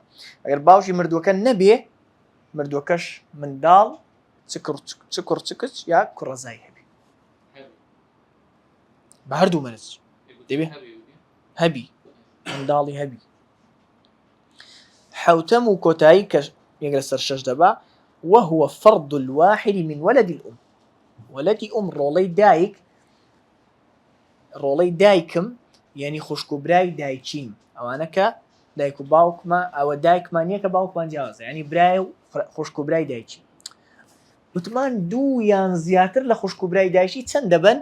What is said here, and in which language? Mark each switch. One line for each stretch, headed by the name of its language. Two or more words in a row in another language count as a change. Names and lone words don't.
Central Kurdish: ئەگەر باوکی مردووەکە نەبێ، مردووەکەش منداڵ چ کوڕ چ کچ یا کوڕەزای هەبێ. بە هەردوو مەرج دەبێ هەبی منداڵی هەبی. حوتەم و کۆتایی کە یەک لەسەر شەش دەبا
Arabic: وهو فرض الواحد من ولد الأم.
Central Kurdish: ولدی ئوم ڕۆڵەی دایکم یعنی خوشک و برای دایکیم. ئەوانە کە دایک و باوکمان ئەوە دایکمان نییە کە باوکمان جیاوازە، یعنی برای و خوشک و برای دایکی. وتمان دوو یان زیاتر لە خوشک و برای دایکی چەند دەبن؟